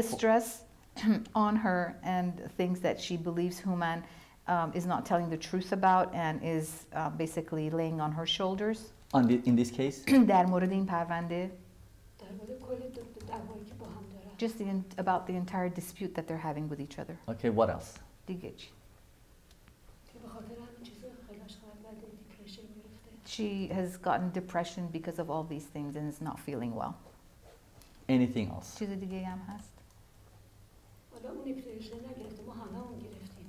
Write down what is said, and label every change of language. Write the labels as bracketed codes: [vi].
[en] The stress on her and things that she believes Human is not telling the truth about and is basically laying on her shoulders. In this case? [fa] در مورد این پرونده. در مورد کل دعوایی که با هم دارن. [en] Just about the entire dispute that they're having with each other. Okay, what else? [fa] دیگه چی؟ به خاطر همین چیزا خیلیش خرد دیپرشن گرفته. [en] She has gotten depression because of all these things and is not feeling well. Anything else? [fa] چیز دیگه هم هست؟ حالا اون دیپرشن نگرفته، ما همه اون گرفتیم.